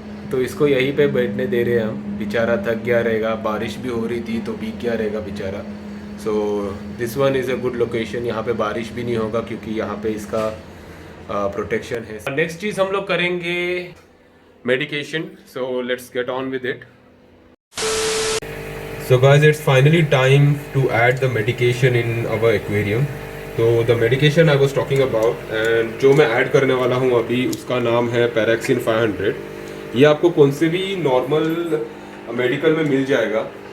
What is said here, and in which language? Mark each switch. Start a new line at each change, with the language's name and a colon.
Hindi: तो इसको यहीं पे बैठने दे रहे हैं हम, बेचारा थक गया रहेगा, बारिश भी हो रही थी तो भीग गया रहेगा बेचारा।
English: so this one is a good location,
Hindi: यहाँ पे बारिश भी नहीं होगा क्योंकि यहाँ पे इसका प्रोटेक्शन है। नेक्स्ट चीज़ हम लोग करेंगे medication,
English: So let's get on with it. So guys, it's finally time to add the medication in our aquarium.
Hindi: तो
English: the medication I was talking about,
Hindi: and जो मैं ऐड करने वाला हूँ अभी उसका नाम है पैराक्सिन 500। ये आपको कौन से भी नॉर्मल मेडिकल में मिल जाएगा।